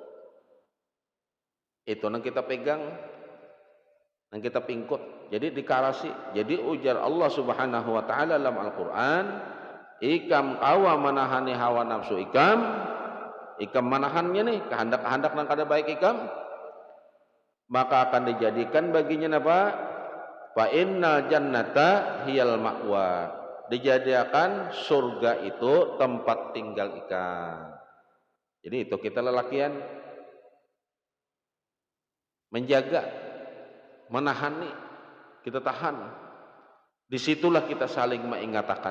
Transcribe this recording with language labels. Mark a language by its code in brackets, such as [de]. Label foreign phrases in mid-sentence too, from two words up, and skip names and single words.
[bjn] Itu nang kita pegang, nang kita pingkut. Jadi dikarasi. Jadi ujar Allah [ar] سبحانه وتعالى [bjn] dalam Al-Qur'an, ikam kawa menahani hawa nafsu ikam menahannya nih, kehendak-kehendak nang kada baik ikam, maka akan dijadikan baginya apa? [ar] فإن الجنة هي المأوى. [id] Dijadikan surga itu tempat tinggal ikam. [bjn] Jadi itu kita lelakian menjaga, menahani, kita tahan. Disitulah kita saling mengingatakan.